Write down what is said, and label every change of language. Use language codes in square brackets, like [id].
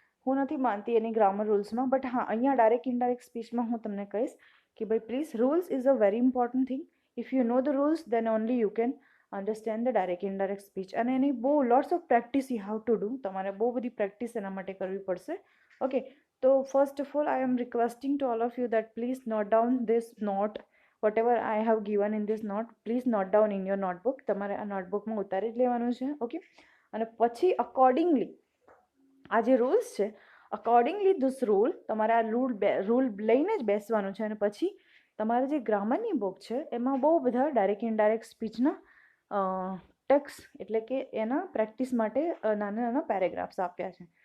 [gu] હું નથી માનતી એની ગ્રામર રૂલ્સમાં. બટ હા, અહીંયા ડાયરેક્ટ ઇનડાયરેક્ટ સ્પીચમાં હું તમને કહીશ કે ભાઈ please, [en] Rules is a very important thing. If you know the rules then only you can understand the direct indirect speech. [gu] અને એની બહુ [en] Lots of practice you have to do. [gu] તમારે બહુ બધી પ્રેક્ટિસ એના માટે કરવી પડશે. [en] Okay, so first of all I am requesting to all of you that please note down this note, whatever I have given in this note, please note down in your notebook. [gu] તમારે આ નોટબુકમાં ઉતારી જ લેવાનું છે. Okay, અને પછી accordingly આ જે રૂલ્સ છે, અકોર્ડિંગલી ધીસ રૂલ તમારે આ રૂલ લઈને જ બેસવાનું છે. અને પછી તમારે જે ગ્રામરની બુક છે એમાં બહુ બધા ડાયરેક્ટ ઇનડાયરેક્ટ સ્પીચના ટેક્સ એટલે કે એના પ્રેક્ટિસ માટે નાના નાના પેરેગ્રાફ્સ આપ્યા છે.